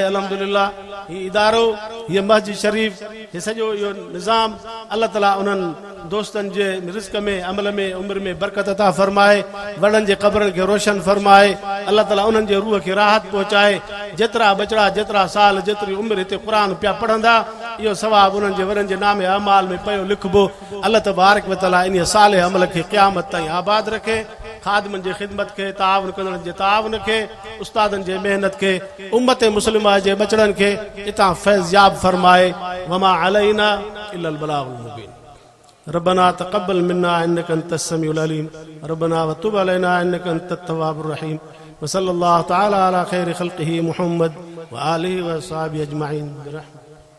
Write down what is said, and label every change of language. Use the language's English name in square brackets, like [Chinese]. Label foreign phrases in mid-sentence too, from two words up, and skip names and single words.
[Sindhi] अल्हम्दुलिल्लाह हीउ इदारो, हीअ मस्जिद शरीफ़, हीउ सॼो इहो निज़ाम, अल्लाह ताला उन्हनि दोस्तनि जे रिज़्क़ में, अमल में, उमिरि में बरकत अता फरमाए, वॾनि जे क़ब्रनि खे रोशन फरमाए। अल्लाह ताला उन्हनि जे रूह खे राहत पहुचाए। जेतिरा बचड़ा, जेतिरा साल, जेतिरी उमिरि हिते क़ुरान पिया पढ़ंदा, इहो सवाबु उन्हनि जे वरनि जे नामे अमाल में पियो लिखबो। अल्लाह [Arabic] تبارك وتعالى [Sindhi] इन साले अमल खे क़यामत ताईं आबाद रखे। खादिमनि जी ख़िदमत खे, ताउन कंदड़नि जे ताउन खे, उस्तादनि जे महिनत खे, उम्मत मुस्लिमा जे बचड़नि खे इतां फैज़याब फरमाए। [Arabic] وما علينا إلا البلاغ المبين. ربنا تقبل منا إنك أنت السميع العليم، ربنا وتب علينا إنك أنت التواب الرحيم. وصلى الله تعالى على خير خلقه محمد وآله وأصحابه أجمعين.